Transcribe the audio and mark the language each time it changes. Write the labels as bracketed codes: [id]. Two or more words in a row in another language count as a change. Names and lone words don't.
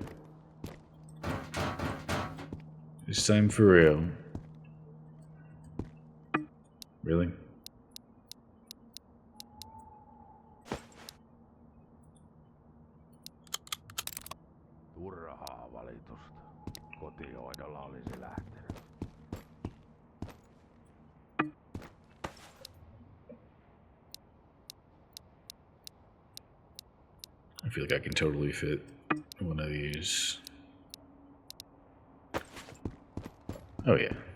[en] This time for real. Really? [fi] Turhaa valitusta. Kotihoidolla olisi lähtenyt. [en] I feel like I can totally fit one of these. Oh yeah.